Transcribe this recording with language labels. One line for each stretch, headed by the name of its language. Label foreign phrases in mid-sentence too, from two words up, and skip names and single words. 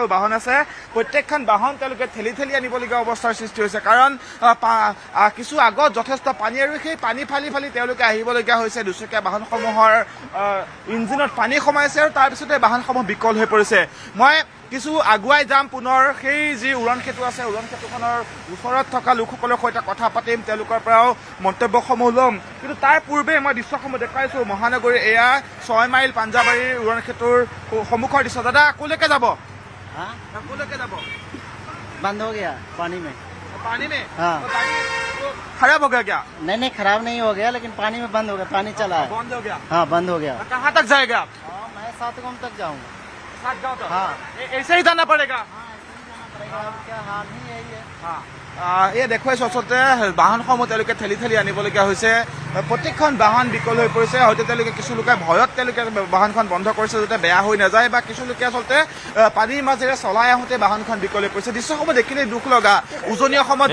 Assamese: বাহন আছে প্ৰত্যেকখন বাহন তেওঁলোকে ঠেলি আনিবলগীয়া অৱস্থাৰ সৃষ্টি হৈছে কাৰণ কিছু আগত যথেষ্ট পানী আৰু সেই পানী ফালি তেওঁলোকে আহিবলগীয়া হৈছে দুচকীয়া বাহনসমূহৰ ইঞ্জিনত পানী সোমাইছে আৰু তাৰপিছতে বাহনসমূহ বিকল হৈ পৰিছে মই কিছু আগুৱাই যাম পুনৰ সেই যি উৰণ সেতু আছে উৰণ সেতুখনৰ ওচৰত থকা লোকসকলৰ সৈতে কথা পাতিম তেওঁলোকৰ পৰাও মন্তব্যসমূহ ল'ম কিন্তু তাৰ পূৰ্বে মই দৃশ্যসমূহ দেখুৱাইছোঁ মহানগৰীৰ এয়া 6 মাইল পাঞ্জাবাৰীৰ উৰণ সেতুৰ সন্মুখৰ দৃশ্য দাদা ক'লৈকে যাব
Hindi: बंद हो गया पानी में हाँ खराब हो गया क्या नहीं खराब नहीं हो गया लेकिन पानी में बंद हो गया पानी चला है बंद हो गया हाँ बंद हो गया कहाँ तक जाएगा आप मैं 7 गांव तक जाऊंगा 7 गांव तक हाँ ऐसे ही जाना पड़ेगा क्या हाल ही यही है
Assamese: हाँ এই দেখুৱাইছোঁ আচলতে বাহনসমূহ তেওঁলোকে ঠেলি আনিবলগীয়া হৈছে প্ৰত্যেকখন বাহন বিকল হৈ পৰিছে হয়তো তেওঁলোকে কিছু লোকে ভয়ত তেওঁলোকে বাহনখন বন্ধ কৰিছে যাতে বেয়া হৈ নাযায় বা কিছু লোকে আচলতে পানীৰ মাজেৰে চলাই আহোঁতে বাহনখন বিকল হৈ পৰিছে দৃশ্যসমূহ দেখিলে দুখ লগা উজনি অসমত